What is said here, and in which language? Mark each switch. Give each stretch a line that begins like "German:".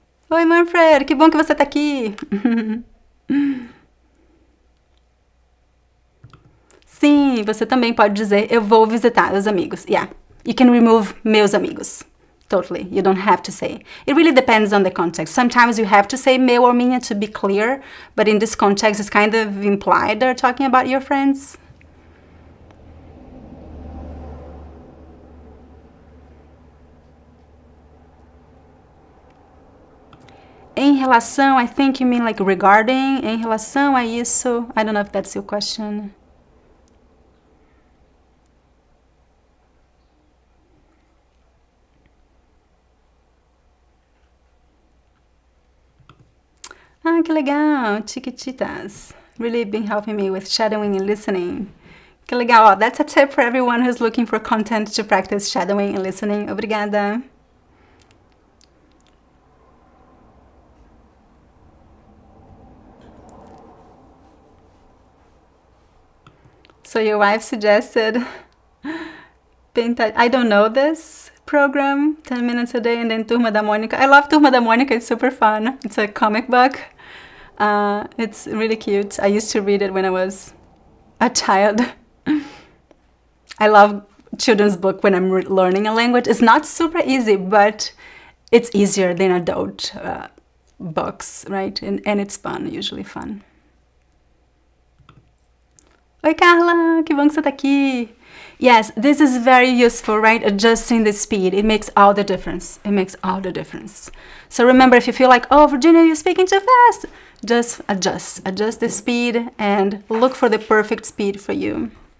Portuguese: Oi, Manfred, que bom que você tá aqui. Sim, você também pode dizer eu vou visitar os amigos.
English: Yeah, you can remove
Portuguese: meus amigos.
English: Totally, you don't have to say. It really depends on the context. Sometimes you have to say meu or minha to be clear, but in this context it's kind of implied they're talking about your friends.
Portuguese: Em relação,
English: I think you mean like regarding,
Portuguese: em relação a isso.
English: I don't know if that's your question.
Portuguese: Ah, que legal,
English: Chiquititas. Really been helping me with shadowing and listening.
Portuguese: Que legal,
English: oh, that's a tip for everyone who's looking for content to practice shadowing and listening.
Portuguese: Obrigada.
English: So your wife suggested, I don't know this program, 10 minutes a day, and then Turma da Mônica. I love Turma da Mônica, it's super fun. It's a comic book. It's really cute. I used to read it when I was a child. I love children's book when I'm learning a language. It's not super easy, but it's easier than adult books, right? And it's fun, usually fun.
Portuguese: Oi, Carla, que bom que você tá aqui.
English: Yes, this is very useful, right? Adjusting the speed. It makes all the difference. It makes all the difference. So remember, if you feel like, oh, Virginia, you're speaking too fast, just adjust. Adjust the speed and look for the perfect speed for you.